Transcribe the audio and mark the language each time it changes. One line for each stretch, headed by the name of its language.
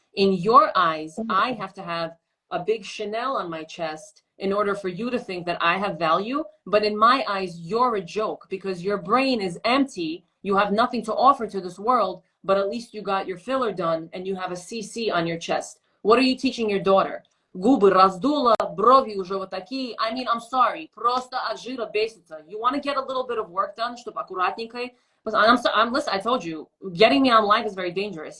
English: In your eyes, I have to have a big Chanel on my chest in order for you to think that I have value. But in my eyes, you're a joke because your brain is empty. You have nothing to offer to this world, but at least you got your filler done and you have a CC on your chest. What are you teaching your daughter?
Russian: Губы раздула, брови уже вот такие.
English: I mean, I'm sorry,
Russian: просто от жира бесится.
English: You want to get a little bit of work done,
Russian: чтобы аккуратненько.
English: Listen, I told you, getting me on live is very dangerous.